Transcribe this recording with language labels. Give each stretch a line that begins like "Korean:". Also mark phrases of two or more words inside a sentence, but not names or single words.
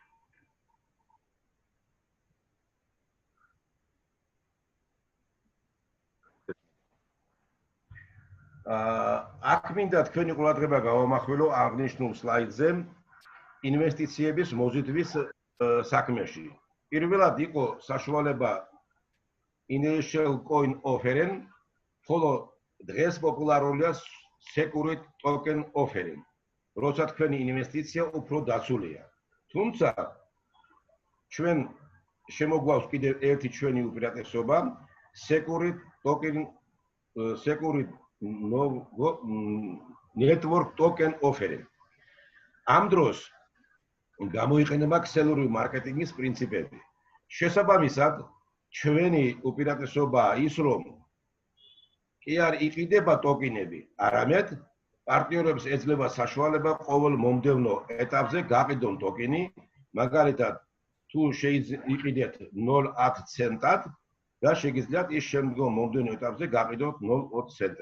Georgian: აქ მინდა თქვენი ყურადღება გავამახვილო აღნიშნულ სლაიდზე ინვესტიციების მოზიდვის საქმეში. პირველად იყო საშუალება
English: initial coin offering,
Georgian: ხოლო დღეს პოპულარულია
English: security token offering,
Georgian: როცა თქვენი ინვესტიცია უფრო დაცულია. თუმცა ჩვენ შემოგვაქვს კიდევ ერთი ჩვენი უპირატესობა,
English: security token network token offering.
Georgian: ამ დროს გამოიყენება ქსელური მარკეტინგის პრინციპები. შესაბამისად, ჩვენი უპირატესობაა ის, რომ კი არ იყიდება ტოკენები, არამედ პარტნიორებს ეძლევა საშუალება ყოველ მომდევნო ეტაპზე გაყიდონ ტოკენი, მაგალითად, თუ შეიყიდეთ 0.10 ცენტად და შეგიძლიათ ის შემდგომ მომდევნო ეტაპზე გაყიდოთ 0.20 ცენტად.